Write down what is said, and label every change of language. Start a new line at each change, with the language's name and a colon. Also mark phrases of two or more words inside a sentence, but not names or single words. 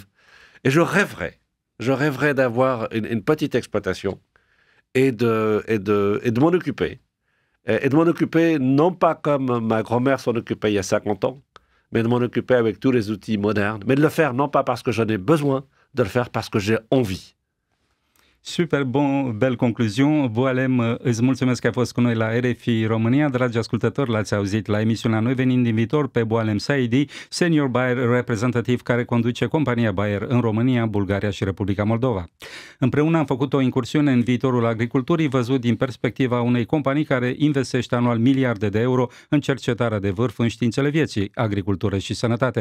French: Et je rêverais d'avoir une petite exploitation et de m'en occuper. Et de m'en occuper non pas comme ma grand-mère s'en occupait il y a 50 ans, mais de m'en occuper avec tous les outils modernes, mais de le faire non pas parce que j'en ai besoin, de le faire parce que j'ai envie. Super belle concluzion.
Romanian: Boalem, îți mulțumesc că ai fost cu noi la RFI România. Dragi ascultători, l-ați auzit la emisiunea Noi Venind din Viitor pe Boalem Saidi,
English: senior buyer
Romanian: reprezentativ care conduce compania Bayer în România, Bulgaria și Republica Moldova. Împreună am făcut o incursiune în viitorul agriculturii văzut din perspectiva unei companii care investește anual miliarde de euro în cercetarea de vârf în științele vieții, agricultură și sănătate.